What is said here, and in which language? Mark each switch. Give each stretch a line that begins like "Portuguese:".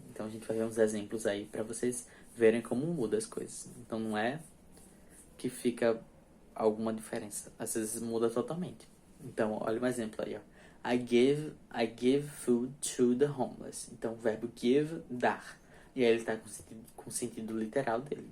Portuguese: Então a gente vai ver uns exemplos aí para vocês verem como muda as coisas. Então não é que fica alguma diferença, às vezes muda totalmente. Então olha um exemplo aí, ó.
English: I give food to the homeless.
Portuguese: Então o verbo give, dar. E aí ele está com o sentido literal dele.